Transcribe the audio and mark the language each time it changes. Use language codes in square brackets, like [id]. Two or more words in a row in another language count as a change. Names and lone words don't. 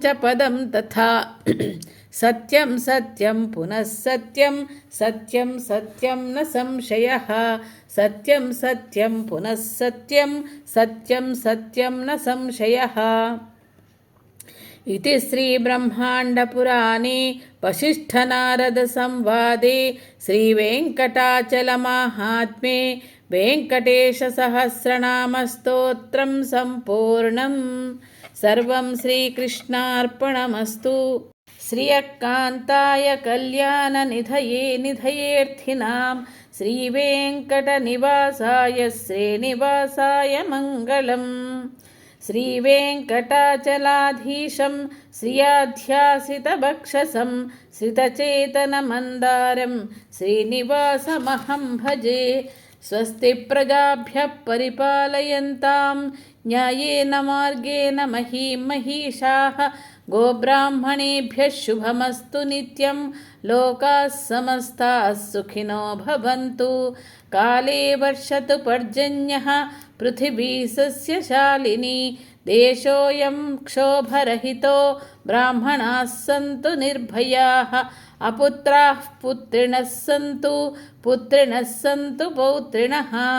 [sa] पदं तथा सत्यं सत्यं पुनः सत्यं सत्यं सत्यं न संशयः सत्यं सत्यं पुनः सत्यं सत्यं सत्यं न संशयः इति श्रीब्रह्माण्डपुराणे वसिष्ठनारदसंवादे श्रीवेङ्कटाचलमाहात्म्ये वेङ्कटेशसहस्रनामस्तोत्रं सम्पूर्णम्। సర్వం శ్రీకృష్ణార్పణమస్తు. శ్రియకాంతాయ కళ్యాణ నిధయే నిధయేర్థినాం శ్రీవేంకటనివాసాయ శ్రీనివాసాయ మంగళం. శ్రీవేంకటాచలాధీశం శ్రియాధ్యాసితభక్షసం శ్రితచేతనమందారం శ్రీనివాసమహం భజే. స్వస్తి ప్రజాభ్యః పరిపాలయంతాం న్యాయేన మార్గేణ మహీం మహిషాః. గోబ్రాహ్మణేభ్యः శుభమస్తు నిత్యం. లోకాः సమస్తాः సుఖినో భవంతు. కాలే వర్షతు పర్జన్యః పృథివీ సస్యశాలినీ. దేశోऽयं క్షోభరహితో బ్రాహ్మణాः సంతు నిర్భయాः. అపుత్రాः పుత్రిణः సంతు పుత్రిణः సంతు పౌత్రిణः.